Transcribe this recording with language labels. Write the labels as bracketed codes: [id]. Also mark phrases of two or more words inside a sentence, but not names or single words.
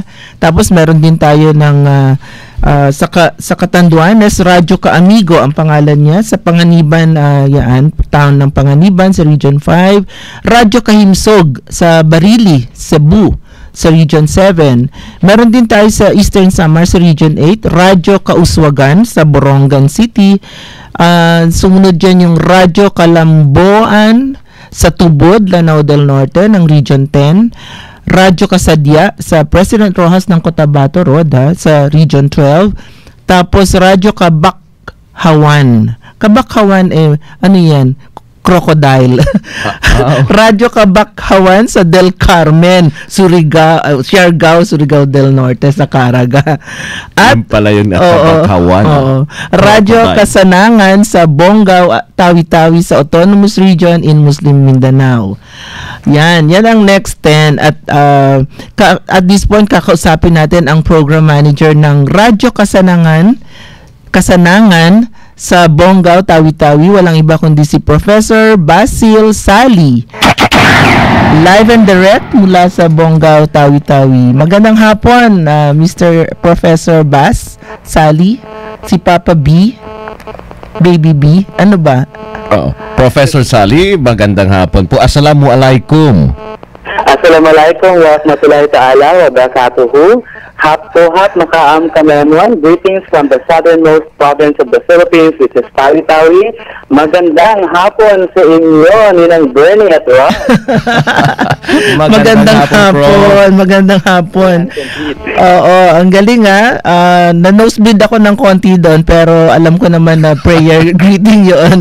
[tl] Tapos meron din tayo ng sa Catanduanes, Radyo Kaamigo ang pangalan niya, sa Panganiban, town ng Panganiban sa Region 5. Radyo Kahimsog sa Barili, Cebu, sa Region 7. Meron din tayo sa Eastern Samar sa Region 8, Radyo Kauswagan sa Borongan City. Sumunod dyan yung Radyo Kalamboan sa Tubod, Lanao del Norte ng Region 10. Radyo Kasadya sa President Rojas ng Cotabato Road sa Region 12. Tapos Radyo Kabakhawan. Kabakhawan ano yan? Crocodile. Radyo Kabakhawan sa Del Carmen, Siargao, Surigao del Norte sa Caraga. At pala yung Kabakhawan. Radyo Kasanangan sa Bongao, Tawi-Tawi sa Autonomous Region in Muslim Mindanao. Yan ang next 10. At [en] at this point [tl] kakausapin natin ang program manager ng Radyo Kasanangan sa Bongao, Tawi-Tawi. Walang iba kundi si Professor Basil Sali. [en] Live and direct [tl] mula sa Bongao, Tawi-Tawi. Magandang hapon, Mr. Professor Bas Sali. Si Papa B, Baby B. Ano ba? Professor Sali, magandang hapon po. [ar] Assalamualaikum. السلام عليكم ورحمة الله تعالى وبركاته. Hap makaam kamenwan. [en] Greetings from the southernmost province of the Philippines, which is Tawi-Tawi. [tl] Magandang hapon sa inyo, Ninang Bernie at Ross. Magandang hapon. Magandang hapon. Oo, ang galing na-nosebleed ako ng konti doon pero alam ko naman na [en] prayer greeting [tl] yun.